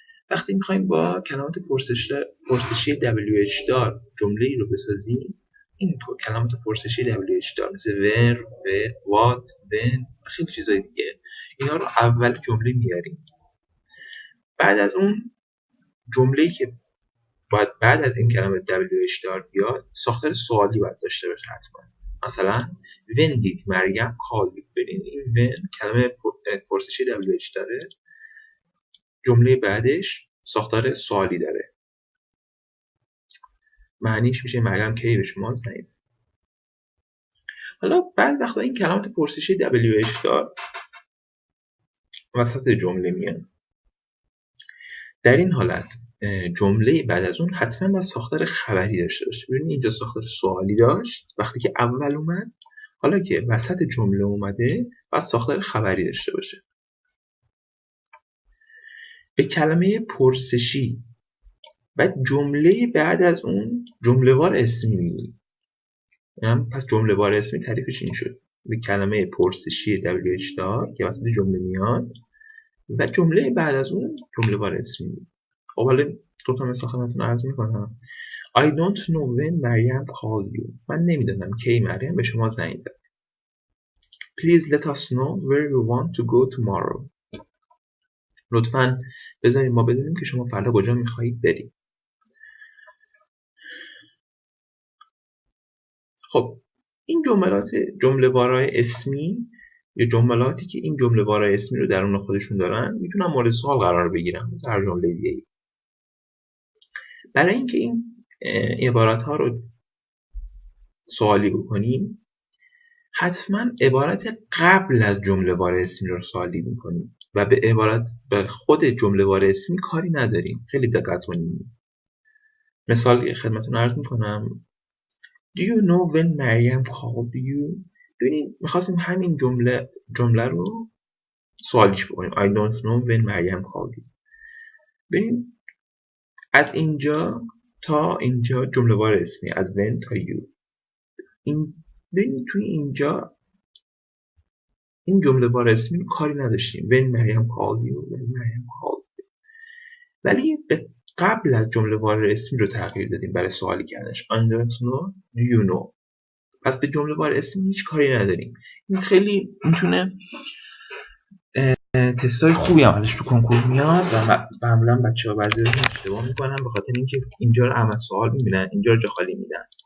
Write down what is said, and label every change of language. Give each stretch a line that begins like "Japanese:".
Persian: وقتی میخوایم با کلمات پرسشی WH دار جمله‌ای رو بسازیم، این کلمات پرسشی WH دار مثل where، what، when و خیلی چیزای دیگه، اینا رو اول جمله میاریم. بعد از اون جمله‌ای که باید بعد از این کلمه WH دار بیاد، ساختار سوالی باید داشته باشه حتما. مثلا when did مریم call you. ببین این when کلمه پرسشی WH داره، جمله بعدش ساختار سوالی داره، معنیش میشه مریم کی به شما زنگ. حالا بعد وقتا این کلمات پرسشی WH دار وسط جمله میاد. در این حالت جمله بعد از اون حتما باید ساختار خبری داشته باشه. ببینید اینجا ساختار سوالی داشت وقتی که اول اومد، حالا که وسط جمله اومده باید ساختار خبری داشته باشه. به کلمه پرسشی بعد جمله بعد از اون جمله‌وار اسمی میگیم. پس جمله‌وار اسمی تعریفش این شد. به کلمه پرسشی WH دار که وسط جمله میاد و جمله بعد از اون جمله‌وار اسمی میگیم. خب حالا دو تا مثال خدمتتون عرض می‌کنم.
English: I don't know when Maryam called you.
Persian: من نمیدونم کی مریم به شما زنگ زد.
English: Please let us know where you want to go tomorrow.
Persian: لطفاً بذارید ما بدونیم که شما فردا کجا میخواهید برید. خب این جمله‌وارای اسمی یا جملاتی که این جمله‌وارای اسمی رو درون خودشون دارن میتونن مورد سوال قرار بگیرن در جمله دیگه. برای اینکه این عبارت‌ها رو سوالی بکنیم حتما عبارت قبل از جمله‌وار اسمی رو سوالی می‌کنیم و به خود جمله‌وار اسمی کاری نداریم. خیلی دقت کنیم. مثال خدمتتون عرض می‌کنم.
English: Do you know when Maryam called you؟
Persian: ببینید می‌خواستیم همین جمله رو سوالیش بکنیم.
English: I don't know when Maryam called you.
Persian: ببینید از اینجا تا اینجا جمله‌وار اسمی، از when تا you. ببینید توی اینجا این جمله‌وار اسمی رو کاری نداشتیم.
English: when Maryam called you، when Maryam called you.
Persian: ولی قبل از جمله‌وار اسمی رو تغییر دادیم برای سوالی کردنش.
English: I don't know do you know.
Persian: پس به جمله‌وار اسمی هیچ کاری نداریم. این خیلی میتونه تستای خوبی هم ازش تو کنکور میاد و معمولا بچه‌ها بعضی وقتا اشتباه میکنن به خاطر اینکه اینجا رو عمل سوال میبینن، اینجا رو جا خالی میدن.